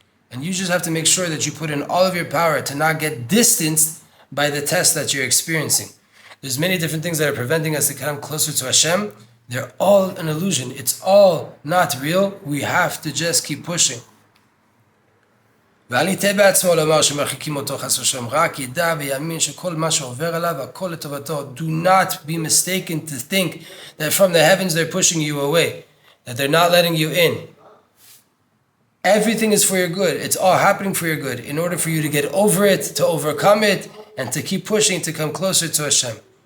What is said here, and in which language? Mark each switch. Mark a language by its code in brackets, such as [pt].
[en] And you just have to make sure that you put in all of your power to not get distanced by the test that you're experiencing. There's many different things that are preventing us to come closer to Hashem. They're all an illusion. It's all not real. We have to just keep pushing. [he] ואל יטעה בעצמו לומר שמרחיקים אותו חס ושלום, רק ידע ויאמין שכל מה שעובר עליו, הכל לטובתו. [en] Do not be mistaken to think that from the heavens they're pushing you away, that they're not letting you in. Everything is for your good. It's all happening for your good, in order for you to get over it, to overcome it, and to keep pushing to come closer to Hashem.